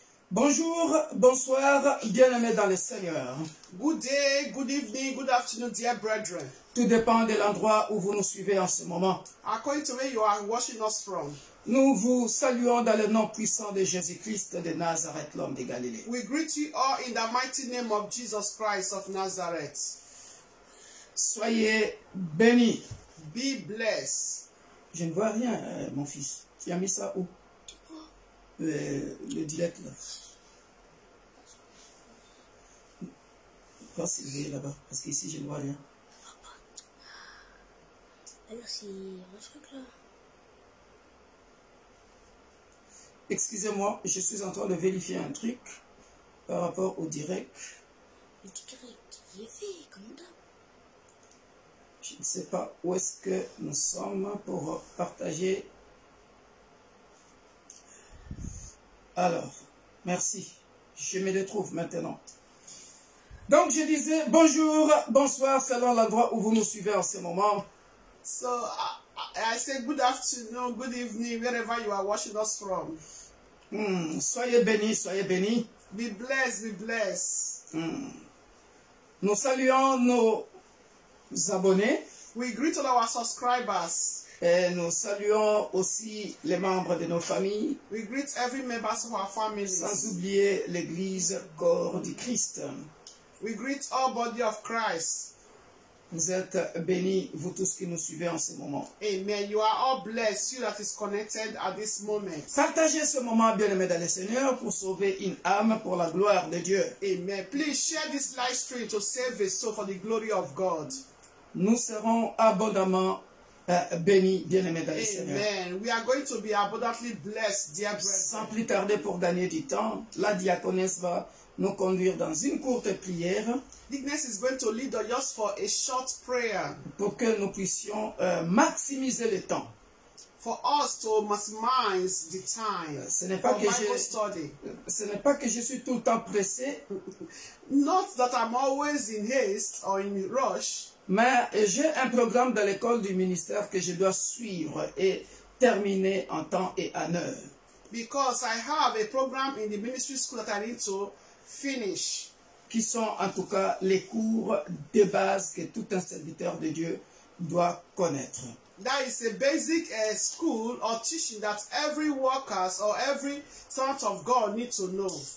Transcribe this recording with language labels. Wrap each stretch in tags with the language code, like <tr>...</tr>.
<fr>Bonjour, bonsoir, bien-aimés dans le Seigneur.</fr> <en>Good day, good evening, good afternoon, dear brethren.</en> <fr>Tout dépend de l'endroit où vous nous suivez en ce moment.</fr> <en>According to where you are watching us from,</en> <fr>Nous vous saluons dans le nom puissant de Jésus-Christ de Nazareth, l'homme de Galilée.</fr> <en>we greet you all in the mighty name of Jesus Christ of Nazareth.</en> <fr>Soyez bénis.</fr> <en>Be blessed.</en> <fr>Je ne vois rien, mon fils. Tu as mis ça où? Le dilette là. Va Sylvie là-bas, parce qu'ici je ne vois rien. Alors c'est un truc là. Excusez-moi, je suis en train de vérifier un truc par rapport au direct. Le direct, il est fait, comme ça. Je ne sais pas où est-ce que nous sommes pour partager. Alors, merci. Je me retrouve maintenant. Donc, je disais bonjour, bonsoir, selon l'endroit où vous nous suivez en ce moment.</fr> <en>So I say good afternoon, good evening, wherever you are watching us from.</en> <fr>Soyez bénis, soyez bénis.</fr> <en>Be blessed, be blessed.</en> <fr>Nous saluons nos abonnés</fr> <en>We greet all our subscribers.</en> <fr>et nous saluons aussi les membres de nos familles,</fr> <en>We greet every member of our families.</en> <fr>sans oublier l'Église corps du Christ.</fr> <en>We greet all body of Christ.</en> <fr>Vous êtes bénis, vous tous qui nous suivez en ce moment. Amen.</fr> <en>You are all blessed, you that is connected at this moment.</en> <fr>Partagez ce moment, bien-aimés dans le Seigneur, pour sauver une âme pour la gloire de Dieu. Amen.</fr> <en>Please share this live stream to save a soul for the glory of God.</en> <fr>Nous serons abondamment bénis, bien-aimés dans le Seigneur. Amen.</fr> <en>We are going to be abundantly blessed, dear</en> <fr>Sans</fr> <en>brethren.</en> <fr>plus tarder, pour gagner du temps, la diaconesse va nous conduire dans une courte prière</fr> <en>Dickness is going to lead us just for a short prayer</en> <fr>pour que nous puissions maximiser le temps.</fr> <en>for us to maximize the time</en> <fr>Ce n'est pas</fr> <en>for</en> <fr>que</fr> <en>Bible study.</en> <fr>ce n'est pas que je suis tout le temps pressé,</fr> <en>Not that I'm always in haste or in rush,</en> <fr>mais j'ai un programme dans l'école du ministère que je dois suivre et terminer en temps et en heure.</fr> <en>because I have a program in the ministry school that I need to finish.</en> <fr>Qui sont en tout cas les cours de base que tout un serviteur de Dieu doit connaître.</fr> <en>That is a basic school or teaching that every workers or every servant of God needs to know.</en>